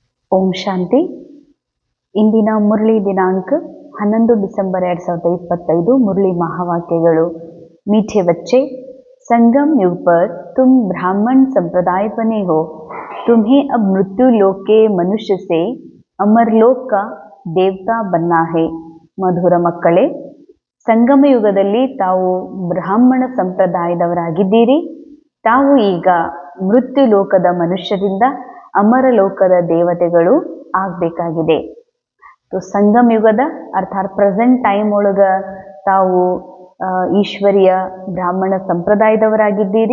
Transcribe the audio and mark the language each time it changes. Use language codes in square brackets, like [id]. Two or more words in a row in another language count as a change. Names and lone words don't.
[kn] ಓಂ ಶಾಂತಿ. ಇಂದಿನ ಮುರಳಿ ದಿನಾಂಕ 11 ಡಿಸೆಂಬರ್ 2025. ಮುರಳಿ ಮಹಾವಾಕ್ಯಗಳು. [hi] मीठे बच्चे, संगम युग पर तुम ब्राह्मण संप्रदाय बने हो. तुम्हें अब मृत्यु लोक के मनुष्य से अमर लोक का देवता बनना है. [kn] ಮಧುರ ಮಕ್ಕಳೇ, ಸಂಗಮ ಯುಗದಲ್ಲಿ ತಾವು ಬ್ರಾಹ್ಮಣ ಸಂಪ್ರದಾಯದವರಾಗಿದ್ದೀರಿ. ತಾವು ಈಗ ಮೃತ್ಯು ಲೋಕದ ಮನುಷ್ಯರಿಂದ ಅಮರ ಲೋಕದ ದೇವತೆಗಳು ಆಗಬೇಕಾಗಿದೆ. ಸಂಗಮ ಯುಗದ ಅರ್ಥಾತ್ [en] present time [kn] ಒಳಗ ತಾವು ಈಶ್ವರಿಯ ಬ್ರಾಹ್ಮಣ ಸಂಪ್ರದಾಯದವರಾಗಿದ್ದೀರಿ.